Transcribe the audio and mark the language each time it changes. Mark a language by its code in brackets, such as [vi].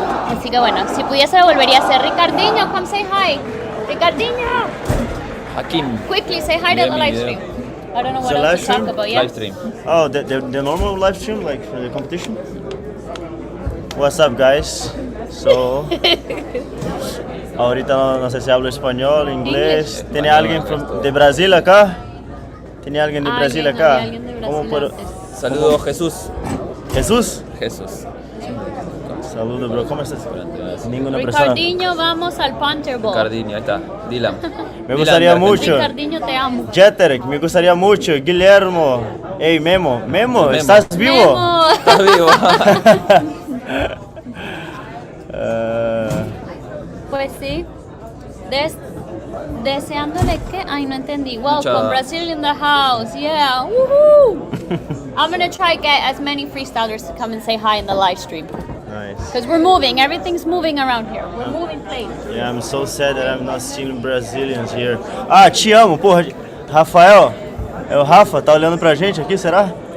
[es] Así que bueno, si pudiese volvería a ser. [en] Ricardinho, come say hi. Ricardinho, Hakim. quickly say hi to the live stream. I don't know what else to talk about. Yeah. Live stream. Oh, the normal live stream, like for the competition? What's up, guys? [es] So, ahorita no sé si hablo español, inglés. ¿Tiene alguien de Brasil acá? ¿Tiene alguien de Brasil acá? ¿Cómo puedo? Saludos, Jesús. ¿Jesús? Jesús. Saludos, bro. ¿Cómo estás? Ninguna persona. Ricardinho, vamos al Punter Bowl. Ricardinho, ahí está. Dylan. Me gustaría mucho. Ricardinho, te amo. Jeterek, me gustaría mucho. Guillermo. Hey, Memo. Memo, ¿estás vivo? Memo. Estás vivo. Pues sí. Deseándole que. Ay, no entendí. [en] Welcome, Brazil in the house. Yeah. Woohoo! I'm gonna try to get as many freestylers to come and say hi in the live stream. Nice. Because we're moving. Everything's moving around here. We're moving places. Yeah, I'm so sad that I'm not seeing Brazilians here. [pt] Ah, te amo, porra. Rafael, é o Rafa, tá olhando pra gente aqui, será?